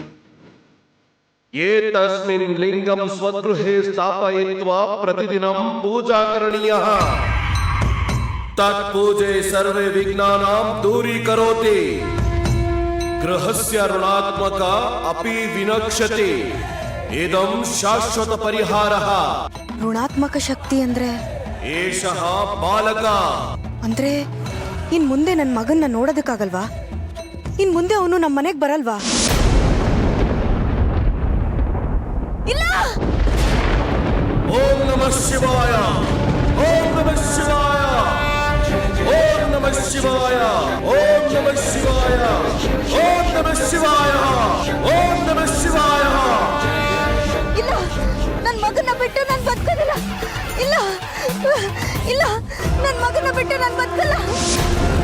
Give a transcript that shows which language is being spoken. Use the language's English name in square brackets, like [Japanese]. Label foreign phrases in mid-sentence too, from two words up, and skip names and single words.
[Sanskrit] ಏತಸ್ಮಿನ್ ಲಿಂಗಂ ಸ್ವಗೃಹೇ ಸ್ಥಾಪಯಿತ್ವಾ ಪ್ರತಿದಿನಂ ಪೂಜಾ ಕರಣೀಯಃ. ತತ್ಪೂಜೆ ಸರ್ವೇ ವಿಘ್ನಾನಾಂ ದೂರೀಕರೋತಿ. ಗೃಹಸ್ಯ ಋಣಾತ್ಮಕ ಅಪಿ ವಿನಕ್ಷ್ಯತಿ. ಇದಂ ಶಾಶ್ವತ ಪರಿಹಾರಃ. [Kannada] ಋಣಾತ್ಮಕ ಶಕ್ತಿ ಅಂದ್ರೆ [Sanskrit] ಏಷಃ ಬಾಲಕ. [Kannada] ಅಂದ್ರೆ ಇನ್ ಮುಂದೆ ನನ್ನ ಮಗನ್ನ ನೋಡೋದಕ್ಕಾಗಲ್ವಾ? ಇನ್ ಮುಂದೆ ಅವನು ನಮ್ಮ ಮನೆಗೆ ಬರಲ್ವಾ? ಇಲ್ಲ. [Sanskrit] ಓಂ ನಮಃ ಶಿವಾಯ. ಓಂ ನಮಃ ಶಿವಾಯ. ಓಂ ನಮಃ ಶಿವಾಯ. ಓಂ ನಮಃ ಶಿವಾಯ. ಓಂ ನಮಃ ಶಿವಾಯ. ಓಂ ನಮಃ ಶಿವಾಯ. [Kannada] ಇಲ್ಲ, ನನ್ನ ಮಗನ ಬಿಟ್ಟು ನಾನು ಬದುಕೋದಿಲ್ಲ. ಇಲ್ಲ ಇಲ್ಲ, ನನ್ನ ಮಗನ ಬಿಟ್ಟು ನಾನು ಬದುಕಲ್ಲ.